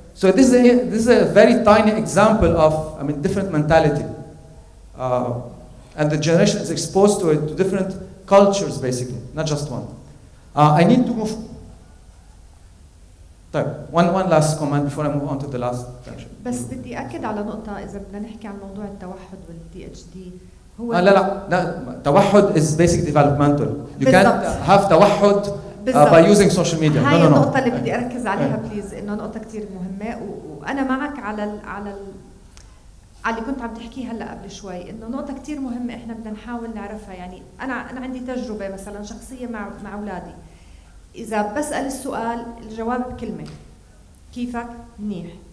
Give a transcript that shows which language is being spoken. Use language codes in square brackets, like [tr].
[en] So this is a very tiny example of, different mentality. And the generation is exposed to it, to different cultures, basically, not just one. I need to move. One last comment before I move on to the last section. [ar] بس بدي أكد على نقطة إذا بدنا نحكي عن موضوع التوحد والDHD هو [en] لا توحد is basically developmental. You can't have توحد by using social media. [ar] هاي النقطة اللي بدي أركز عليها بليز، إنه نقطة كتير مهمة، وأنا معك على اللي كنت عم تحكيه هلا قبل شوي، إنه نقطة كتير مهمة إحنا بدنا نحاول نعرفها. يعني أنا عندي تجربة مثلا شخصية مع أولادي، إذا بسأل السؤال الجواب بكلمة، كيفك؟ منيح.